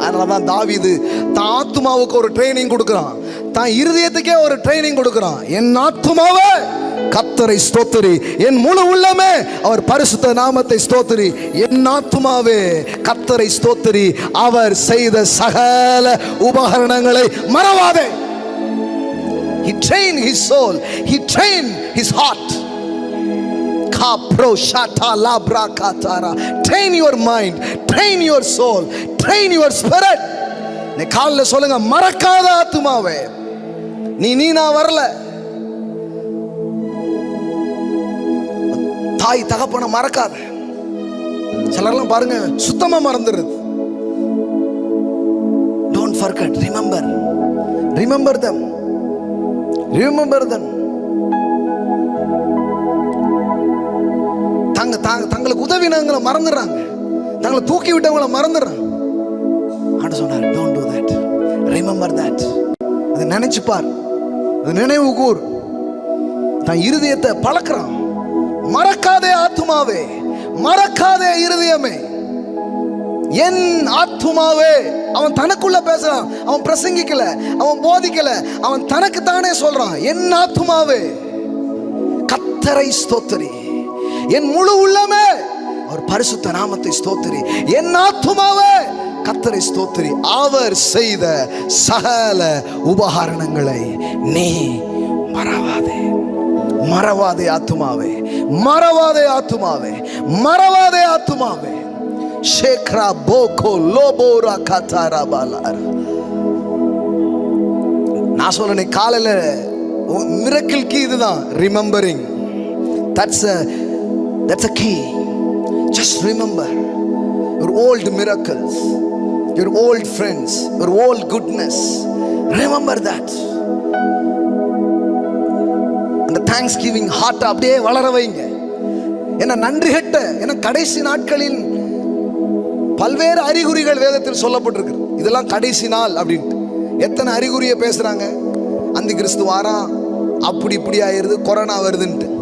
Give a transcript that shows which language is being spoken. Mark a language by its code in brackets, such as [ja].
[ta] அதனாலதான் தாவீது தான் ஆத்துமாவுக்கு ஒரு ட்ரைனிங் கொடுக்கிறான், தான் இருதயத்துக்கே ஒரு ட்ரைனிங் கொடுக்கிறான். என் ஆத்துமாவே கர்த்தரை ஸ்தோத்திரி, என் முழு உள்ளமே அவர் பரிசுத்த நாமத்தை ஸ்தோத்திரி. என் ஆத்துமாவே கர்த்தரை ஸ்தோத்திரி, அவர் செய்த சகல உபகரணங்களை மறவாதே. [en] He trained his soul, he trained his heart. Kapro shata labra katara. Train your mind, train your soul, train your spirit. [ta] நீ காலைல சொல்லுங்க, மறக்காத ஆத்துமாவே, நீ நான் வரல. தாய் தகப்பனை மறக்காத. சிலர்லாம் பாருங்க சுத்தமா மறந்துடுறது. [en] Don't forget, remember, remember them, remember them. [ta] தங்களுக்கு உதவினவங்களை மறந்துடுறாங்க, தங்களை தூக்கி விட்டவங்களை மறந்துடுறாங்க. ஆண்டு சொன்னார், [en] don't do that, remember that. [ta] அதை நினைச்சு பார், அது நினைவு கூர். தன் இருதயத்தை பழக்கிறான். மறக்காதே ஆத்துமாவே, மறக்காதே இருதயமே, என் ஆத்துமாவே. அவன் தனக்குள்ள பேசுறான், அவன் பிரசங்கிக்கல, அவன் போதிக்கல, அவன் தனக்கு தானே சொல்றான். என் ஆத்துமாவே கர்த்தரை ஸ்தோத்திரி, என் முழு உள்ளமே அவர் பரிசுத்த நாமத்தை ஸ்தோத்திரி. என் ஆத்துமாவே கர்த்தரை ஸ்தோத்திரி, அவர் செய்த சகல உபகரணங்களை நீ மறவாதே. மறவாதே ஆத்துமாவே, மறவாதே ஆத்துமாவே, மறவாதே ஆத்துமாவே. ஷேக்ரா போகோ லோபோரா கதாரா பாலாரா. நான் சொல்றேன் காலையில மிரக்கிள் கீ இதுதான், remembering. [en] That's a key. Just remember your old miracles, your old friends, your old goodness. Remember that. [ta] அந்த தேங்க்ஸ்கிவிங் ஹார்ட் அப்படியே வளர வைங்க. ஏன்னா நன்றி கெட்ட, ஏன்னா கடைசி நாட்களில் பல்வேறு அறிகுறிகள் வேதத்தில் சொல்லப்பட்டிருக்கு. இதெல்லாம் கடைசி நாள் அப்படின்ட்டு எத்தனை அறிகுறியை பேசுறாங்க. அந்த கிறிஸ்து வாரான், அப்படி இப்படி ஆயிருது, கொரோனா வருதுன்ட்டு.